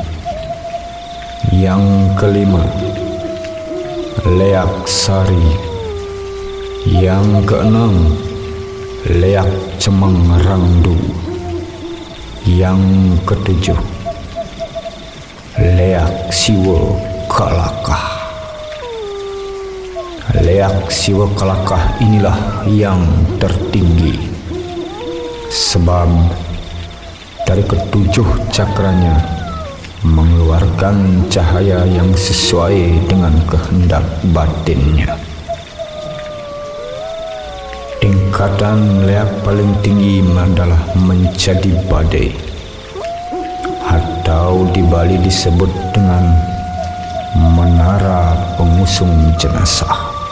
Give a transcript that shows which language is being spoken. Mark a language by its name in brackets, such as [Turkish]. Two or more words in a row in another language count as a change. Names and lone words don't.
[Indonesian] Yang kelima, leak sari. Yang keenam, leak cemeng rangdu. Yang ketujuh, leak siwa kalakah. Leak siwa kalakah inilah yang tertinggi, sebab dari ketujuh cakranya mengeluarkan cahaya yang sesuai dengan kehendak batinnya. Tingkatan leak paling tinggi adalah menjadi badai, atau di Bali disebut dengan menara pengusung jenazah.